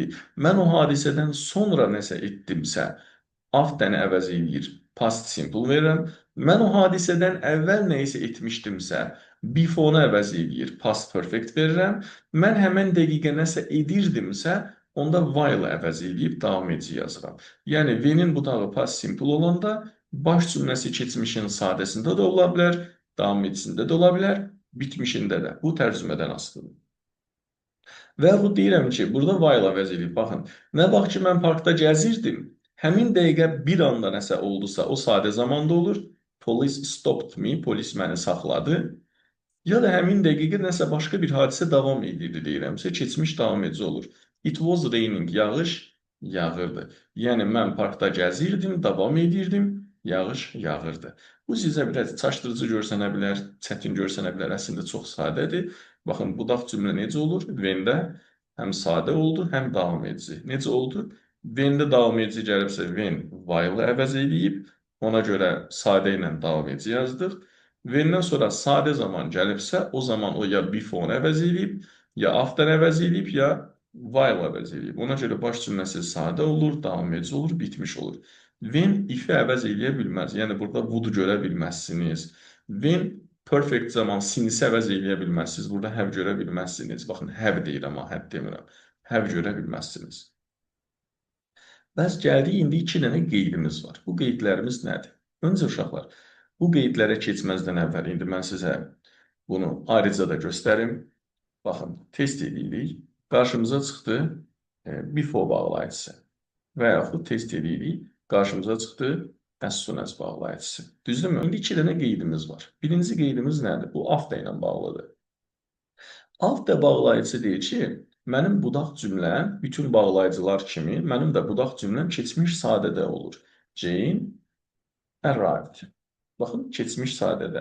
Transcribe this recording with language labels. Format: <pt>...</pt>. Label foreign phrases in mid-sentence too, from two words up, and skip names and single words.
<az>Mən o hadisədən sonra nəsə etdimsə, after-ni əvəz edir,</az> <en>past simple</en> <az>verirəm. Mən o hadisədən əvvəl nə isə etmişdimsə, before-nu əvəz edir,</az> <en>past perfect</en> <az>verirəm. Mən həmən dəqiqə nəsə edirdimsə, onda while əvəz edib davam edici yazıram. Yəni, when-in budağı</az> <en>past simple</en> <az>olanda, baş cümləsi keçmişin sadəsində də ola bilər, davam edicisində də ola bilər, bitmişində də. Bu tərcümədən asılıdır. Və yaxud deyirəm ki, burada while əvəz edib, baxın, nə vaxt ki, mən parkda gəzirdim, həmin dəqiqə bir anda nəsə oldusa, o sadə zamanda olur.</az> <en>Police stopped me,</en> <az>polis məni saxladı. Ya da həmin dəqiqə nəsə başqa bir hadisə davam edirdi deyirəmsə, keçmiş davam edici olur.</az> <en>It was raining,</en> <az>yağış yağırdı. Yəni, mən parkda gəzirdim, davam edirdim, yağış yağırdı. Bu sizə biraz çaşdırıcı görsənə bilər, çətin görsənə bilər, əslində çox sadədir. Baxın, budaq cümlə necə olur? When-də həm sadə oldu, həm davam edici. Necə oldu? When-də davam edici gəlibsə,</az> <en>when while</en> <az>əvəz edib, ona görə sadə ilə davam edici yazdıq. When-dən sonra sadə zaman gəlibsə, o zaman o ya before əvəz edib, ya after əvəz edib, ya while əvəz edib. Ona görə baş cümləsi sadə olur, davam edici olur, bitmiş olur.</az> <en>When if-</en> <az>i əvəz edə bilməz. Yəni, burada would görə bilməzsiniz. When perfect zaman since əvəz edə bilməzsiniz. Burada have görə bilməzsiniz. Baxın, have deyirəm, amma have demirəm. Have görə bilməzsiniz. Bəs gəldik, indi 2 dənə qeydimiz var. Bu qeydlərimiz nədir? Öncə uşaqlar, bu qeydlərə keçməzdən əvvəl indi mən sizə bunu ayrıca da göstərim. Baxın, test edirik. Qarşımıza çıxdı before bağlayıcısı və yaxud test edirik. Qarşımıza çıxdı</az> <en>as soon as</en> <az>bağlayıcısı. Düzdürmü? İndi 2 dənə qeydimiz var. Birinci qeydimiz nədir? Bu after ilə bağlıdır. After bağlayıcısı deyir ki, mənim budaq cümləm bütün bağlayıcılar kimi, mənim də budaq cümləm keçmiş sadədə olur.</az> <en>Jane arrived.</en> <az>Baxın, keçmiş sadədə.</az>